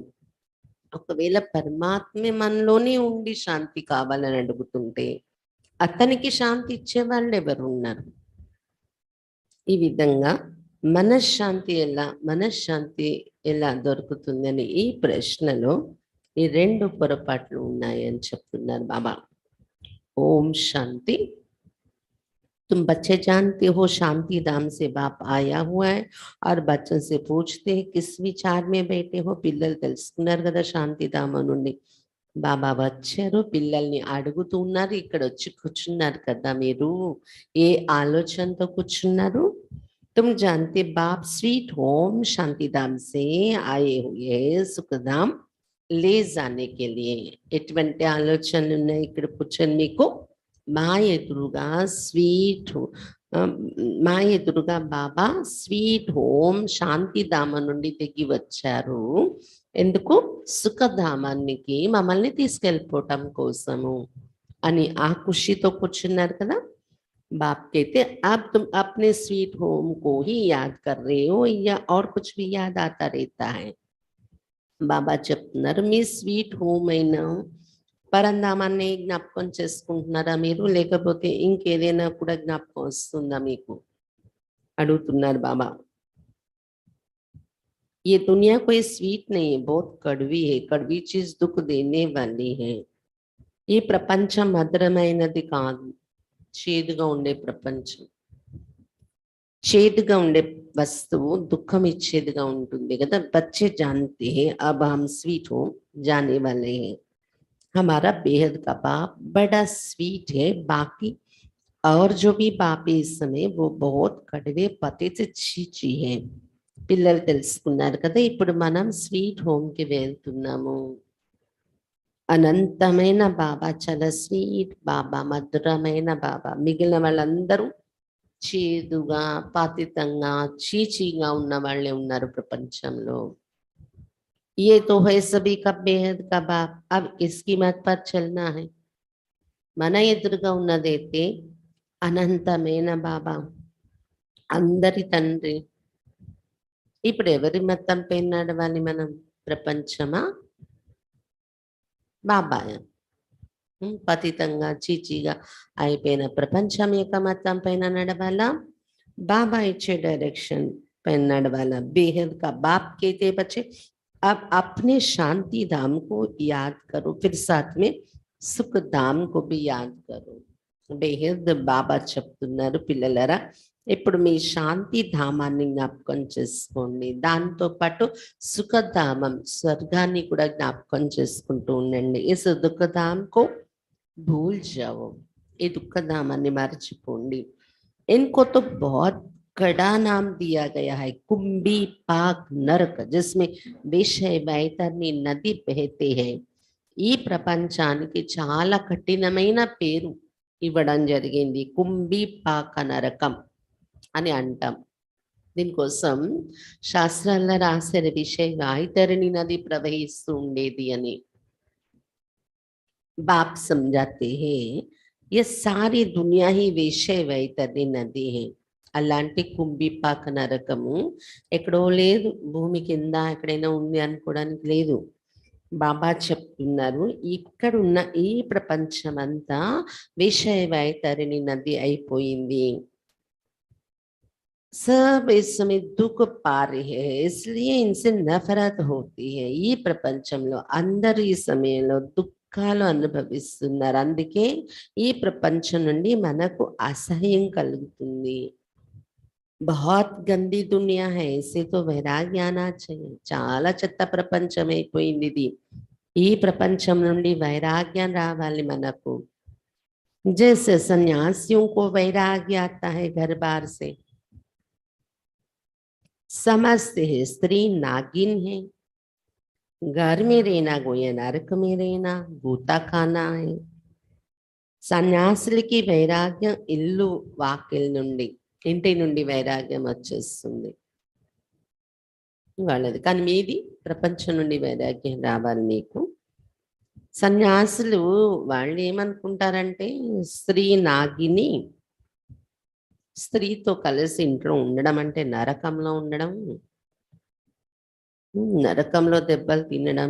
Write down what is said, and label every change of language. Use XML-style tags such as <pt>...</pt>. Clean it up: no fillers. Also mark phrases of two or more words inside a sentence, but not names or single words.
<te>ఒకవేళ పరమాత్మే మనలోనే ఉండి శాంతి కావాలని అడుగుతుంటే అతనికి శాంతి ఇచ్చే వాళ్ళు ఎవరు ఉన్నారు? ఈ విధంగా మనశ్శాంతి ఎలా దొరుకుతుంది అని ఈ ప్రశ్నలో ఈ రెండు పొరపాట్లు ఉన్నాయని చెప్తున్నారు బాబా.</te> <hi>ओम शांति. तुम बच्चे जानते हो शांति धाम से बाप आया हुआ है और बच्चों से पूछते हैं किस विचार में बैठे हो.</hi> <te>పిల్లలు తెలుసుకున్నారు కదా శాంతి ధామం నుండి బాబా వచ్చారు, పిల్లల్ని అడుగుతూ ఉన్నారు, ఇక్కడ వచ్చి కూర్చున్నారు కదా, మీరు ఏ ఆలోచనతో కూర్చున్నారు?</te> <hi>तुम जानते बाप</hi> <en>sweet home</en> <hi>शांति धाम से आए हुए सुखधाम ले जाने के लिए.</hi> <te>ఎటువంటి ఆలోచనలు ఉన్నాయి ఇక్కడ కూర్చొని మీకు మా ఎదురుగా స్వీట్ మా ఎదురుగా బాబా</te> <en>sweet home</en> <te>శాంతిధామ నుండి దిగి వచ్చారు. ఎందుకు? సుఖధామానికి మమ్మల్ని తీసుకెళ్ళిపోవటం కోసము అని ఆ ఖుషితో కూర్చున్నారు కదా.</te> <hi>बाप कहते अब तुम अपने</hi> <en>sweet home</en> <hi>को ही याद कर रहे हो या और कुछ भी याद आता रहता है.</hi> <te>బాబా చెప్తున్నారు, మీ</te> <en>sweet home</en> <te>అయిన పరంధామాన్ని జ్ఞాపకం చేసుకుంటున్నారా మీరు, లేకపోతే ఇంకేదైనా కూడా జ్ఞాపకం వస్తుందా మీకు అడుగుతున్నారు బాబా.</te> <hi>ये दुनिया कोई स्वीट नहीं है, बहुत कड़वी है. कड़वी चीज दुख देने वाली है.</hi> <te>ఈ ప్రపంచం మధురమైనది కాదు, చేదుగా ఉండే ప్రపంచం. చేదుగా ఉండే వస్తువు దుఃఖం ఇచ్చేదిగా ఉంటుంది కదా.</te> <hi>बच्चे जानते हैं अब हम</hi> <en>sweet home</en> <hi>जाने वाले हैं. हमारा बेहद का बाप बड़ा स्वीट है, बाकी और जो भी बाप है इस समय वो बहुत कड़वे पते से చీచి है.</hi> <te>పిల్లలు తెలుసుకున్నారు కదా, ఇప్పుడు మనం</te> <en>sweet home</en> <te>కి వెళ్తున్నాము. అనంతమైన బాబా చాలా స్వీట్ బాబా, మధురమైన బాబా. మిగిలిన వాళ్ళందరూ చేదుగా, పాతితంగా, చీచీగా ఉన్న వాళ్ళే ఉన్నారు ప్రపంచంలో.</te> <hi>ये तो है सभी का बेहद का बाप, अब इसकी मत पर चलना है.</hi> <te>మన ఎదురుగా ఉన్నదైతే అనంతమైన బాబా, అందరి తండ్రి. ఇప్పుడు ఎవరి మతం పైన నడవాలి మనం? ప్రపంచమా, బాబాయ? పతితంగా చీచీగా అయిపోయిన ప్రపంచం యొక్క మతం పైన నడవాలా, బాబా ఇచ్చే డైరెక్షన్ పర నడవాలా.</te> <hi>बेहद का बाप कहते बच्चे अब अपने शांति धाम को याद करो, फिर साथ में सुख धाम को भी याद करो.</hi> <te>బేహద్ బాబా చెప్తున్నారు, పిల్లలరా ఇప్పుడు మీ శాంతి ధామాన్ని జ్ఞాపకం చేసుకోండి, దాంతో పాటు సుఖధామం స్వర్గాన్ని కూడా జ్ఞాపకం చేసుకుంటూ ఉండండి. ఈ</te> <hi>दुःखधाम को भूल जाओ,</hi> <te>ఈ దుఃఖధామాన్ని మర్చిపోండి.</te> <hi>इनको तो बहुत कड़ा नाम दिया गया है, कुंभी पाक नरक, जिसमें विषय वैतरणी नदी బహతే है.</hi> <te>ఈ ప్రపంచానికి చాలా కఠినమైన పేరు ఇవ్వడం జరిగింది, కుంభీ పాక నరకం అని అంటాం. దీనికోసం శాస్త్రాల్లో రాసిన విషయ వైతరణి నది ప్రవహిస్తూ ఉండేది అని.</te> <hi>बाप समझाते हैं ये सारी दुनिया ही विषय वैतरणी नदी है.</hi> <te>అలాంటి కుంభిపాక నరకము ఎక్కడో లేదు, భూమి కింద ఎక్కడైనా ఉంది అనుకోవడానికి లేదు. బాబా చెప్తున్నారు, ఇక్కడున్న ఈ ప్రపంచం అంతా విషయ వైతరణి నది అయిపోయింది.</te> <hi>सब इस समय दुख पा रहे हैं, इसलिए इनसे नफरत होती है.</hi> <te>ఈ ప్రపంచంలో అందరూ ఈ సమయంలో దుఃఖాలు అనుభవిస్తున్నారు, అందుకే ఈ ప్రపంచం నుండి మనకు అసహ్యం కలుగుతుంది.</te> <hi>बहुत गंदी दुनिया है, इसे तो వైరాగ్య आना चाहिए.</hi> <te>చాలా చెత్త ప్రపంచం అయిపోయింది ఇది. ఈ ప్రపంచం నుండి వైరాగ్యం రావాలి మనకు.</te> <hi>जैसे सन्यासियों को वैराग्य आता है घर बार से, समझते हैं स्त्री नागिन है, घर में रहना गोया नरक में रहना, गूता खाना है.</hi> <te>సన్యాసులకి వైరాగ్యం ఇల్లు వాకిల్ నుండి, ఇంటి నుండి వైరాగ్యం వచ్చేస్తుంది వాళ్ళది. కానీ మీది ప్రపంచం నుండి వైరాగ్యం రావాలి మీకు. సన్యాసులు వాళ్ళు ఏమనుకుంటారంటే స్త్రీ నాగిని, స్త్రీతో కలిసి ఇంట్లో ఉండడం అంటే నరకంలో ఉండడం, నరకంలో దెబ్బలు తినడం.</te>